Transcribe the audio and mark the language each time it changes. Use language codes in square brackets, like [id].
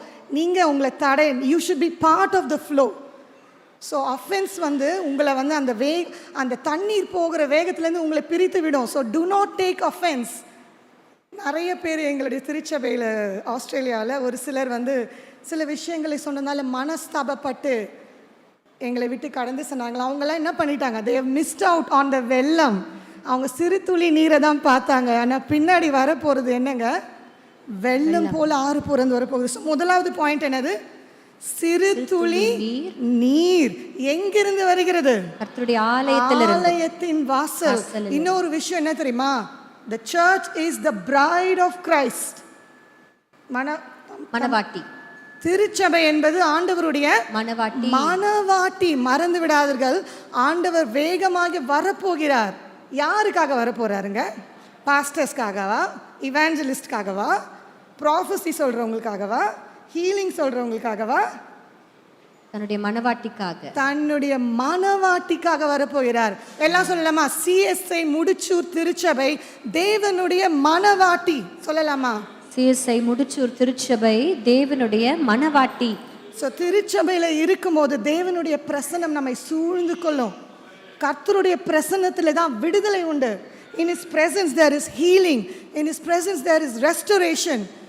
[ta] நீங்கள் உங்களை [en] You should be part of the flow. [ta] So offence உங்களை அந்த தண்ணீர் போகிற வேகத்துலேருந்து உங்களை பிரித்து விடும். [en] So do not take offence. [ta] நிறைய பேர் எங்களுடைய திருச்சபையில் ஆஸ்திரேலியாவில் ஒரு சிலர் சில விஷயங்களை சொன்னதால மனஸ்தாபப்பட்டு எங்களை விட்டு கடந்து சொன்னாங்களா. அவங்களாம் என்ன பண்ணிட்டாங்க? [en] they have missed out on the வெள்ளம். [ta] அவங்க சிறு துளி நீரை தான் பார்த்தாங்க. ஆனால் பின்னாடி வரப்போகிறது என்னங்க? வெள்ளம் போல் ஆறு புறந்து வரப்போகுது. ஸோ முதலாவது பாயிண்ட் என்னது? சிறு துளி நீர் எங்கிருந்து வருகிறது? கர்த்தருடைய ஆலயத்தின் வாசல். இன்னொரு விஷயம் என்ன தெரியுமா? [en] The church is the bride of Christ. [ta] மணவாட்டி. திருச்சபை என்பது ஆண்டவருடைய மணவாட்டி. மறந்து விடாதீர்கள், ஆண்டவர் வேகமாக வரப்போகிறார். யாருக்காக வரப்போறாருங்க? பாஸ்டர்ஸ்க்காகவா? இவாஞ்சலிஸ்ட்காகவா? ப்ராஃபஸி சொல்றவங்களுக்காகவா? ஹீலிங் சொல்றவங்களுக்காகவா? தன்னுடைய மணவாட்டிக்காக வரப்போகிறார். எல்லாம் சொல்லலாமா? சிஎஸ்ஐ முடிச்சூர் திருச்சபை தேவனுடைய மணவாட்டி சொல்லலாமா? சிஎஸ்ஐ முடிச்சூர் திருச்சபை தேவனுடைய மணவாட்டி. ஸோ திருச்சபையில் இருக்கும்போது தேவனுடைய பிரசன்னம் நம்மை சூழ்ந்து கொள்ளும். கர்த்தருடைய பிரசன்னத்தில் தான் விடுதலை உண்டு. [en] In His presence there is healing. In His presence there is restoration.